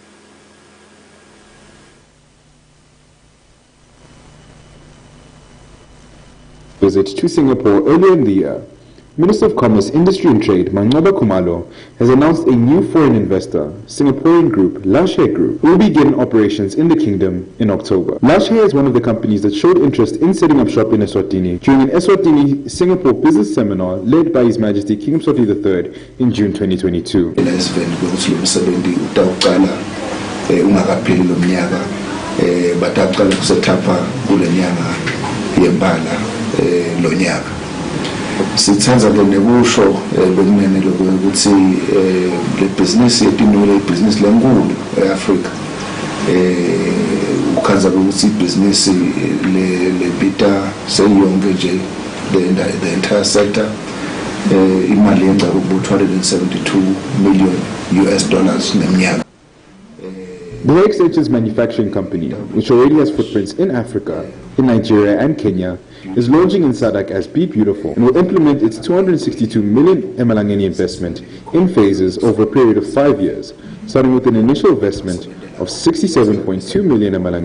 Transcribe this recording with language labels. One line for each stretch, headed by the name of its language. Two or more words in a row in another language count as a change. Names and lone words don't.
English: Visit to Singapore earlier in the year, Minister of Commerce, Industry and Trade, Manqaba Khumalo, has announced a new foreign investor, Singaporean group, Lush Hair Group, will begin operations in the kingdom in October. Lush Hair is one of the companies that showed interest in setting up shop in Eswatini during an Eswatini Singapore business seminar led by His Majesty King Mswati III in June 2022.
Swati: Sithenza ke nekusho bekunene lokuthi le business yetinule business lenkulu eAfrica ukhanza ukuthi business le bita seyonke nje
English: the entire sector
Swati: imali yenza ku
English: 272 million US dollars
Swati: neminyaka.
English: The Hair Extensions manufacturing company, which already has footprints in Africa, in Nigeria and Kenya, is launching in SADC as Be Beautiful and will implement its 262 million emalangeni investment in phases over a period of 5 years, starting with an initial investment of 67.2 million emalangeni.